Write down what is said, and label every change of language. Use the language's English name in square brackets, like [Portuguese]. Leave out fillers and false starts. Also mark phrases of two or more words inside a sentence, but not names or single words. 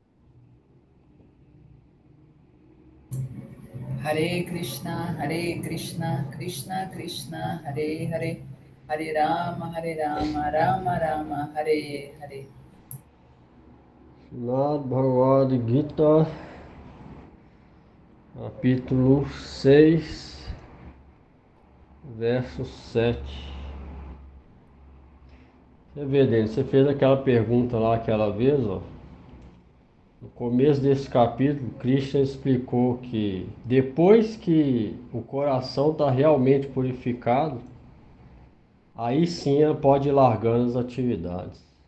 [Sanskrit] Hare Krishna, Krishna Krishna, Hare Hare, Hare Rama, Rama Rama, Hare Hare. [Portuguese] Srimad Bhagavad Gita, capítulo 6, verso 7. Você vê, Denis, você fez aquela pergunta lá aquela vez, ó. No começo desse capítulo, Krishna explicou que depois que o coração está realmente purificado, aí sim ela pode ir largando as atividades.